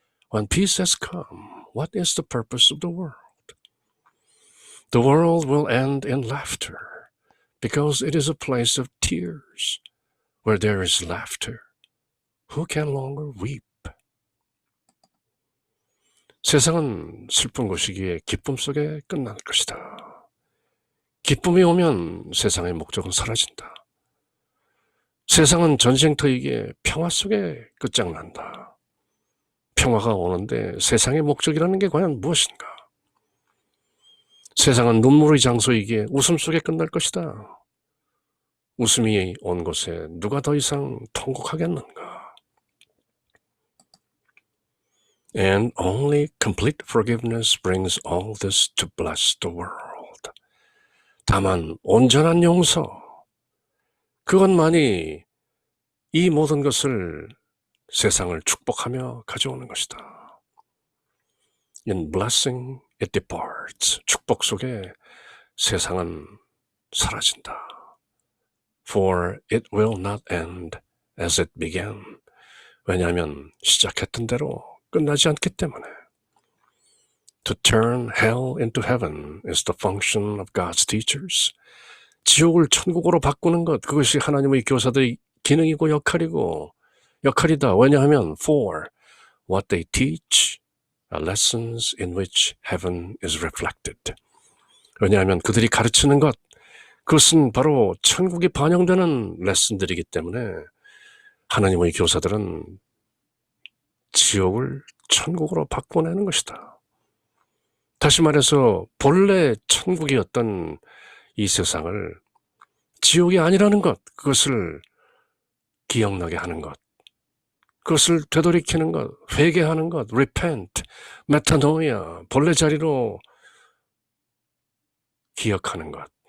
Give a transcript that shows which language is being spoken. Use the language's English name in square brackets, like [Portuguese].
[English] When peace has come, what is the purpose of the world? The world will end in laughter because it is a place of tears. Where there is laughter, who can longer weep? [Korean] 세상은 슬픈 곳이기에 기쁨 속에 끝날 것이다. 기쁨이 오면 세상의 목적은 사라진다. 세상은 전쟁터이기에 평화 속에 끝장난다. 평화가 오는데 세상의 목적이라는 게 과연 무엇인가? 세상은 눈물의 장소이기에 웃음 속에 끝날 것이다. 웃음이 온 곳에 누가 더 이상 통곡하겠는가? [English] And only complete forgiveness brings all this to bless the world. [Korean] 다만 온전한 용서, 그것만이 이 모든 것을 세상을 축복하며 가져오는 것이다. [English] In blessing it departs. [Korean] 축복 속에 세상은 사라진다. [English] For it will not end as it began. [Korean] 왜냐하면 시작했던 대로 끝나지 않기 때문에. [English] To turn hell into heaven is the function of God's teachers. [Korean] 지옥을 천국으로 바꾸는 것, 그것이 하나님의 교사들의 기능이고 역할이다. 왜냐하면 [English] for what they teach are lessons in which heaven is reflected. [Korean] 왜냐하면 그들이 가르치는 것, 그것은 바로 천국이 반영되는 레슨들이기 때문에 하나님의 교사들은 지옥을 천국으로 바꿔내는 것이다. 다시 말해서 본래 천국이었던 이 세상을 지옥이 아니라는 것, 그것을 기억나게 하는 것, 그것을 되돌이키는 것, 회개하는 것, repent, metanoia, 본래 자리로 기억하는 것.